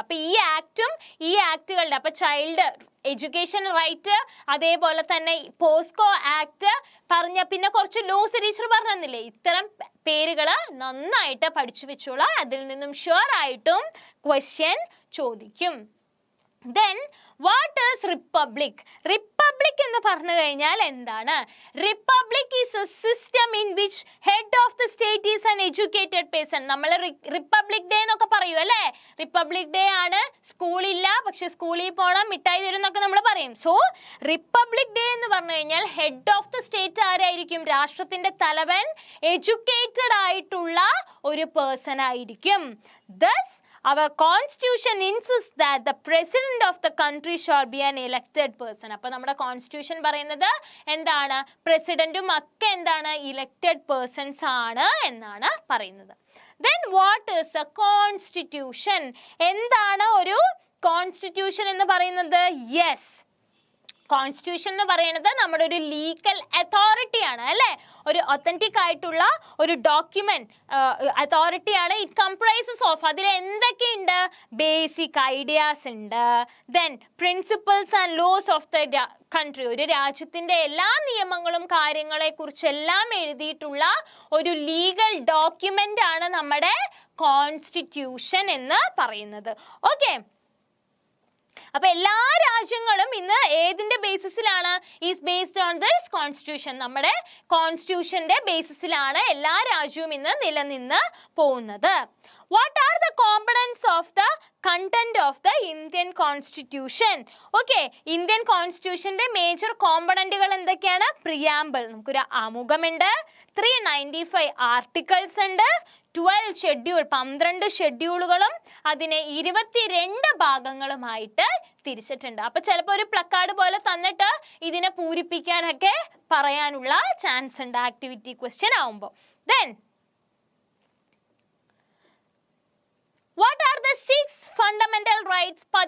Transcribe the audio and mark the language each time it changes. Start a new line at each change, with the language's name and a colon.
Malayalam: അപ്പൊ ഈ ആക്ടുകളുടെ അപ്പൊ ചൈൽഡ് എഡ്യൂക്കേഷൻ റൈറ്റ്, അതേപോലെ തന്നെ പോസ്കോ ആക്ട് പറഞ്ഞ, പിന്നെ കുറച്ച് ലോസ് ടീച്ചർ പറഞ്ഞില്ലേ, ഇത്തരം പേരുകൾ നന്നായിട്ട് പഠിച്ചു വെച്ചോളാം. അതിൽ നിന്നും ഷുവർ ആയിട്ടും ക്വസ്റ്റ്യൻ ചോദിക്കും.
English: Then what is republic? Republic
Malayalam: എന്ന് പറഞ്ഞു കഴിഞ്ഞാൽ എന്താണ്?
English: Republic is a system in which head of the state is an educated person.
Malayalam: നമ്മൾ റിപ്പബ്ലിക് ഡേ എന്നൊക്കെ പറയൂ അല്ലേ? റിപ്പബ്ലിക് ഡേ ആണ്, സ്കൂളില്ല, പക്ഷെ സ്കൂളിൽ പോകണം, മിഠായി തരും എന്നൊക്കെ നമ്മൾ പറയും. സോ റിപ്പബ്ലിക് ഡേ എന്ന് പറഞ്ഞു കഴിഞ്ഞാൽ
English: head of the state
Malayalam: ആരായിരിക്കും? രാഷ്ട്രത്തിന്റെ തലവൻ എഡ്യൂക്കേറ്റഡ് ആയിട്ടുള്ള ഒരു പേഴ്സൺ ആയിരിക്കും.
English: Thus our constitution insists that the president of the country shall be an elected person.
Malayalam: അപ്പോൾ നമ്മുടെ കോൺസ്റ്റിറ്റ്യൂഷൻ പറയുന്നത് എന്താണ്? പ്രസിഡന്റും ഒക്കെ എന്താണ്? ഇലക്റ്റഡ് പേഴ്സൺസ് ആണ് എന്നാണ് പറയുന്നത്.
English: Then what is a constitution?
Malayalam: എന്താണ് ഒരു കോൺസ്റ്റിറ്റ്യൂഷൻ എന്ന് പറയുന്നത്? യെസ്, കോൺസ്റ്റിറ്റ്യൂഷൻ എന്ന് പറയുന്നത് നമ്മുടെ ഒരു ലീഗൽ അതോറിറ്റി ആണ് അല്ലേ? ഒരു ഒത്തന്റിക് ആയിട്ടുള്ള ഒരു ഡോക്യുമെന്റ് അതോറിറ്റിയാണ്.
English: it comprises of,
Malayalam: അതിൽ എന്തൊക്കെയുണ്ട്? ബേസിക് ഐഡിയാസ് ഉണ്ട്,
English: then principles and laws of the country,
Malayalam: ഒരു രാജ്യത്തിന്റെ എല്ലാ നിയമങ്ങളും കാര്യങ്ങളെ കുറിച്ചെല്ലാം എഴുതിയിട്ടുള്ള ഒരു ലീഗൽ ഡോക്യുമെന്റ് ആണ് നമ്മുടെ കോൺസ്റ്റിറ്റ്യൂഷൻ എന്ന് പറയുന്നത്. ഓക്കെ, അപ്പൊ എല്ലാ രാജ്യങ്ങളും ഇന്ന് ഏതിന്റെ ബേസിസിലാണ്?
English: Is based on this constitution.
Malayalam: നമ്മുടെ കോൺസ്റ്റിറ്റ്യൂഷന്റെ ബേസിസിലാണ് എല്ലാ രാജ്യവും ഇന്ന് നിലനിന്ന് പോകുന്നത്.
English: What are the components of the content of the Indian Constitution?
Malayalam: Okay, Indian Constitutionന്റെ major കോമ്പണന്റുകൾ എന്തൊക്കെയാണ്? പ്രിയാമ്പിൾ, നമുക്കൊരു ആമുഖമുണ്ട്, 395 ആർട്ടിക്കിൾസ് ഉണ്ട്, 12 ഷെഡ്യൂൾ, 12 ഷെഡ്യൂളുകളും അതിനെ 22 ഭാഗങ്ങളുമായിട്ട് തിരിച്ചിട്ടുണ്ട്. അപ്പൊ ചിലപ്പോൾ ഒരു പ്ലക്കാർഡ് പോലെ തന്നിട്ട് ഇതിനെ പൂരിപ്പിക്കാനൊക്കെ പറയാനുള്ള ചാൻസ് ഉണ്ട് ആക്ടിവിറ്റി ക്വസ്റ്റ്യൻ ആവുമ്പോൾ.
English: Then what are the 6 fundamental rights?